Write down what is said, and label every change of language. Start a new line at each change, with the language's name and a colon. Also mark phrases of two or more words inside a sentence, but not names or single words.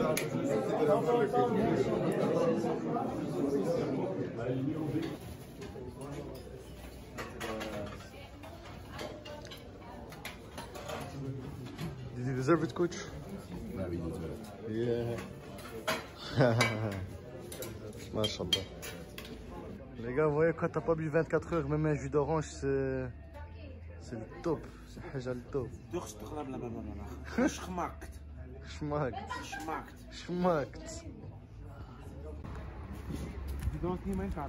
English: Did you deserve it, coach? No, we deserve it. Yeah. Mashallah.
French: Les gars, vous voyez, quand t'as pas bu 24 heures, même un jus d'orange, c'est le top. C'est déjà le top.
German: Schmackt. Schmackt. Schmackt. Schmackt.
Dutch: Die doet niet mijn kaart.